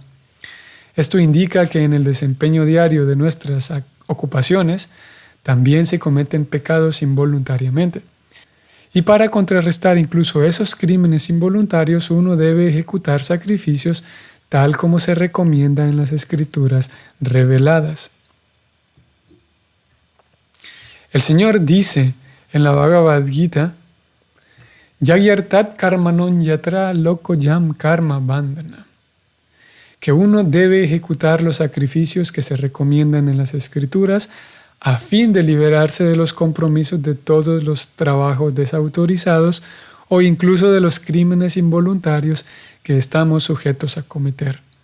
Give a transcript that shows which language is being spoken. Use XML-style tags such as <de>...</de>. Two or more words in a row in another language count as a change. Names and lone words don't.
<es>Esto indica que en el desempeño diario de nuestras ocupaciones también se cometen pecados involuntariamente. Y para contrarrestar incluso esos crímenes involuntarios, uno debe ejecutar sacrificios tal como se recomienda en las escrituras reveladas. El Señor dice en la Bhagavad Gita,</es> <sa>यज्ञार्थात् कर्मणोन् यत्र लोको यम् कर्म बन्धन,</sa> <es>que uno debe ejecutar los sacrificios que se recomiendan en las escrituras a fin de liberarse de los compromisos de todos los trabajos desautorizados o incluso de los crímenes involuntarios que estamos sujetos a cometer.</es>